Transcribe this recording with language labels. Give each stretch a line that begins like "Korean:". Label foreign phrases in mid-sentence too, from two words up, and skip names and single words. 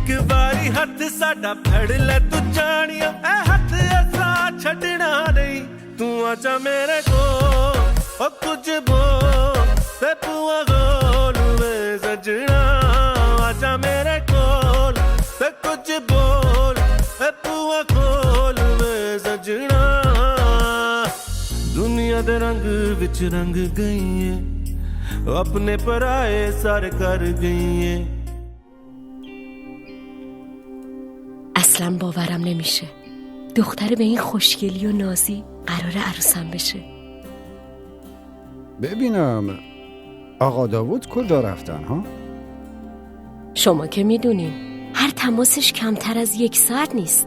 Punjabi: ਬਾਰੀ ਹੱਥ ਸਾਡਾ ਫੜ ਲੈ ਤੂ ਜਾਨੀਆ ਏ ਹੱਥ ਐਸਾ ਛੱਡਣਾ ਨਹੀਂ ਤੂ ਆਜਾ ਮੇਰੇ ਕੋ ਓ ਕੁਛ ਬੋਲ ਤੇ ਪੁਆ ਗੋਲ ਮੈਂ ਸਜਣਾ ਆਜਾ ਮੇਰੇ ਕੋਲ ਤੇ ਕੁਛ ਬੋਲ ਤੇ ਪੁਆ ਗੋਲ ਮੈਂ ਸਜਣਾ ਦੁਨੀਆ ਦੇ ਰੰਗ ਵਿਚ ਰੰਗ ਗਈ ਹੈ ਅਪਣੇ ਪਰਾਏ ਸਰ ਕਰ ਗਈ ਹੈ
Persian: اصلا باورم نمیشه دختر به این خوشگلی و نازی قراره عروسم بشه. ببینم آقا داوود کجا رفتن ها؟ شما که میدونین هر تماسش کمتر از 1 ساعت نیست.